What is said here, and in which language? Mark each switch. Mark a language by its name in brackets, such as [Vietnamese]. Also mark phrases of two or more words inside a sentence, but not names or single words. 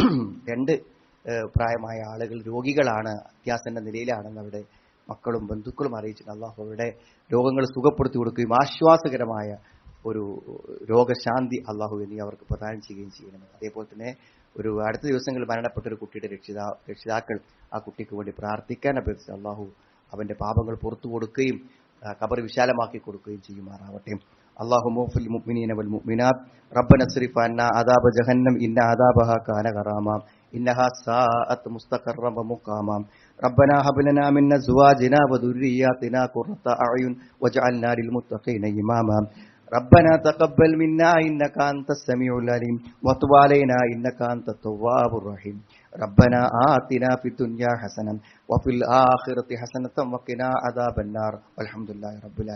[Malayalam] 2 പ്രായമായ ആളുകൾ രോഗികളാണ്, അത്യാസന്ന നിലയിലാണെന്ന് അവിടെ മക്കളും ബന്ധുക്കളും അറിയിച്ചിട്ട് അള്ളാഹു അവരുടെ രോഗങ്ങൾ സുഖപ്പെടുത്തി കൊടുക്കുകയും ആശ്വാസകരമായ ഒരു രോഗശാന്തി അള്ളാഹു എന്നീ അവർക്ക് പ്രദാനം ചെയ്യുകയും ചെയ്യണം. അതേപോലെ തന്നെ അടുത്ത ദിവസങ്ങളിൽ മരണപ്പെട്ട ഒരു കുട്ടിയുടെ രക്ഷിതാക്കൾ ആ കുട്ടിക്ക് വേണ്ടി പ്രാർത്ഥിക്കാൻ അഭ്യർത്ഥിച്ച് അള്ളാഹു അവന്റെ പാപങ്ങൾ പുറത്തു കൊടുക്കുകയും ഖബർ വിശാലമാക്കി കൊടുക്കുകയും ചെയ്യുമാറാവട്ടെ. [Arabic] اللهم اغفر للمؤمنين والمؤمنات ربنا اصرف عنا عذاب جهنم إن عذابها كان غراما إنها ساءت مستقرا ومقاما ربنا هب لنا من أزواجنا وذرياتنا قرة أعين واجعلنا للمتقين إماما ربنا تقبل منا إنك أنت السميع العليم وتب علينا إنك أنت التواب الرحيم ربنا آتنا في الدنيا حسنة وفي الآخرة حسنة وقنا عذاب النار والحمد لله رب العالمين.